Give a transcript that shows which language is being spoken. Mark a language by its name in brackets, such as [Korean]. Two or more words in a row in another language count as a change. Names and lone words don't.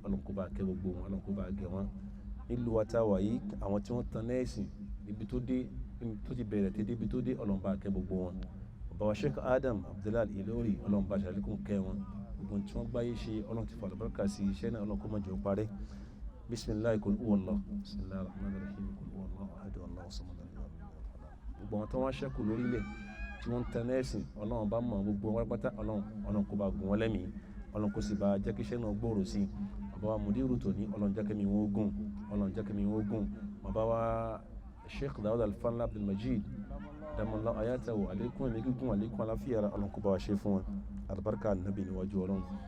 [Yoruba] Ọlọ́run kó bá kẹ́ gbogbo wọn, Ọlọ́run kó bá gẹ̀ wọ́n. Nílùú wa tá wà yìí, àwọn tí wọ́n tan nẹ́ẹ̀sì ibi tó dé, tó ti bẹ̀rẹ̀ tẹ́ débi tó dé, Ọlọ́run bá kẹ́ gbogbo wọn. Bàbá wa Sheikh Abdulhakeem Ìlọrí, Ọlọ́run bá ṣàlékún kẹ́ wọn. Gbogbo tí wọ́n gbáyé ṣe, Ọlọ́run ti fàlọ́ báràkà sí iṣẹ́ náà, Ọlọ́run kó má jẹ́ ó parẹ́. [Arabic] بسم الله قل هو الله، بسم الله الرحمن الرحيم، قل هو الله أحد، الله الصمد. [Yoruba] Gbogbo àwọn tó wá ṣẹ́kù lórílẹ̀ tí wọ́n ń tẹ nẹ́ẹ̀sì, Ọlọ́run bá mọ̀ gbogbo wọn pátá. Ọlọ́run kó bá gùn wọn lẹ́mìí, Ọlọ́run kó sì bá jẹ́ kí iṣẹ́ náà gbòòrò sí i. Bàbá wa Mudiru tòní, Ọlọ́run jẹ́ kẹ́mi wọn gùn, Ọlọ́run jẹ́ kẹ́mi wọn gùn. Bàbá wa Sheikh Abdulhakeem Abdulrahman [Arabic] دام الله آياته, [Yoruba] àlékún ẹ̀mí gígùn, àlékún àlàáfíà ara, Ọlọ́run kó bá wa ṣe fún wọn, àlùbáríkà nàbì níwájú Ọlọ́run.